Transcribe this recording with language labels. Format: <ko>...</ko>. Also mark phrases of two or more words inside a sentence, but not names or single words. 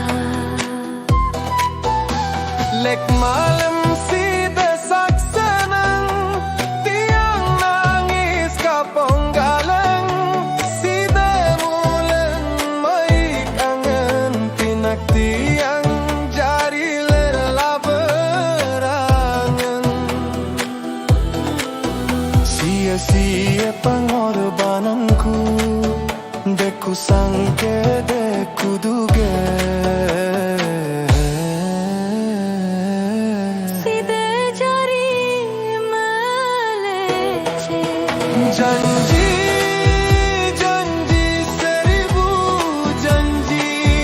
<sas>Lek malam side saksanang Tiang nangis kapong galeng Side mulen mai kangen Pinagtiang jari lela berangan</sas> <id>Sia-sia pengorbananku</id> <sas>Deku sangke deku duga</sas> <id>Janji, janji seribu janji</id>